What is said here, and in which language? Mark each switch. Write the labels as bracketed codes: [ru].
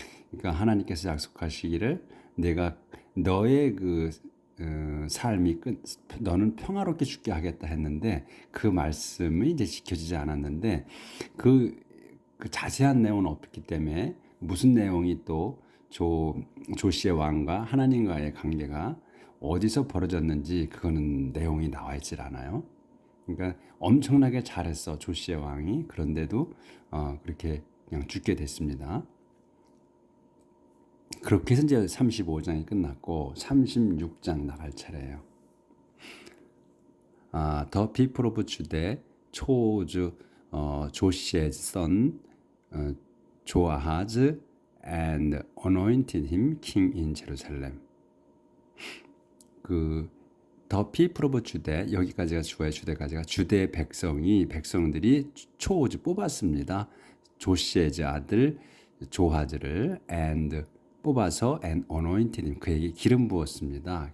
[ko] 그러니까 하나님께서 약속하시기를 내가 너의 삶이 너는 평화롭게 죽게 하겠다 했는데 그 말씀이 이제 지켜지지 않았는데 그 자세한 내용은 없기 때문에 무슨 내용이 또 조시의 왕과 하나님과의 관계가 어디서 벌어졌는지 그거는 내용이 나와 있질 않아요. 그러니까 엄청나게 잘했어 조시의 왕이. 그런데도 그렇게 그냥 죽게 됐습니다. 그렇게 해서 이제 35장이 끝났고 36장 나갈 차례예요. [en] The people of Judah chose Josiah's son Joahaz and anointed him king in Jerusalem. The people of Judah, [ko] 여기까지가 주대까지가 주대 백성들이 초즈 뽑았습니다. 조시의 아들 조하즈를 and 뽑아서 and [en] anointed him, [ko] 그에게 기름 부었습니다.